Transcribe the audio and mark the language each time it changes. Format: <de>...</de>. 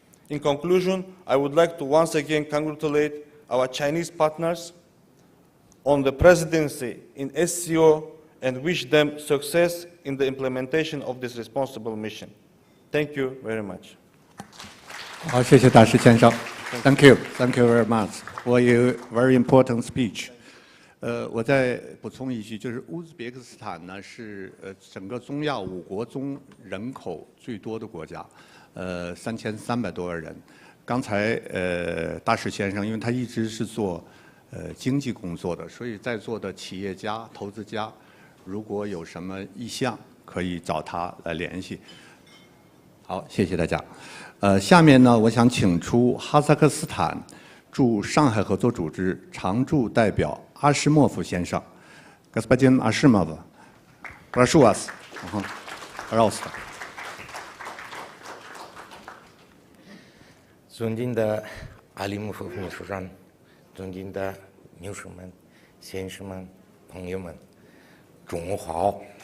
<en>In conclusion, I would like to once again congratulate our Chinese partners on the presidency in SCO and wish them success in the implementation of this responsible mission. Thank you very much.</en> <zh>好，谢谢大使先生。</zh> <en>Thank you very much for your very important speech.</en> <zh>我再补充一句，就是乌兹别克斯坦呢是整个中亚5国中人口最多的国家，3300多万人。刚才大使先生，因为他一直是做经济工作的，所以在座的企业家、投资家，如果有什么意向，可以找他来联系。好，谢谢大家。下面呢，我想请出哈萨克斯坦驻上海合作组织常驻代表阿什莫夫先生。</zh> <ru>Господин Ашимов, прошу вас. Пожалуйста. Зундинда Алимов Мишужан, Зундинда Мишумен, Сеншимен,</ru> <zh>朋友们，中午好。</zh>